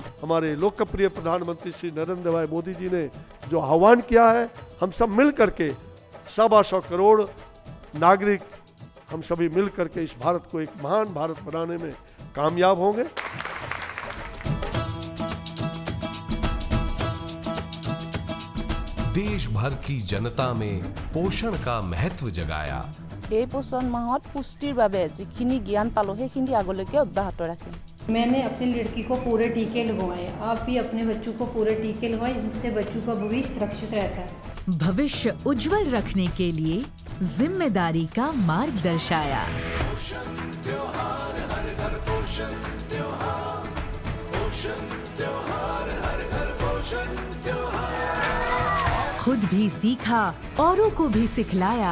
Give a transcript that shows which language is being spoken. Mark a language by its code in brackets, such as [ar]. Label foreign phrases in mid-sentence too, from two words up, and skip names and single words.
[hi] हमारे लोकप्रिय प्रधानमंत्री श्री नरेंद्र भाई मोदी जी ने जो आह्वान किया है, हम सब मिल करके 125 करोड़ नागरिक हम सभी मिल करके इस भारत को एक महान भारत बनाने में कामयाब होंगे। देश भर की जनता में पोषण का महत्व जगाया। [as] এই পোষণ মাহত পুষ্টিৰ বাবে যিখিনি জ্ঞান পালো সেইখিনি আগলৈকে অব্যাহত ৰাখিম। [hi] मैंने अपनी लड़की को पूरे टीके लगवाए, आप भी अपने बच्चों को पूरे टीके लगवाएं, जिससे बच्चों का भविष्य सुरक्षित रहता है। भविष्य उज्जवल रखने के लिए जिम्मेदारी का मार्ग दर्शाया। खुद भी सीखा, औरों को भी सिखलाया।